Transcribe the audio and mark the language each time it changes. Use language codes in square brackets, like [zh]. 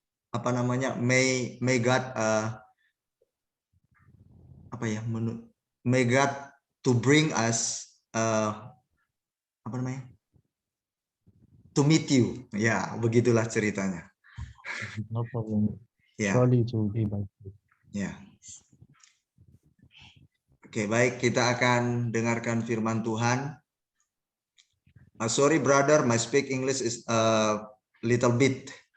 [id] Apa namanya? [en] May God [id] apa ya? [en] May God to bring us [id] apa namanya? [en] To meet you. [id] Ya, begitulah ceritanya. [en] No problem. [id] Ya. [en] Surely it will be by faith. [id] Ya. Oke, baik, kita akan dengarkan firman Tuhan. [en] Sorry brother, my speak English is a little bit.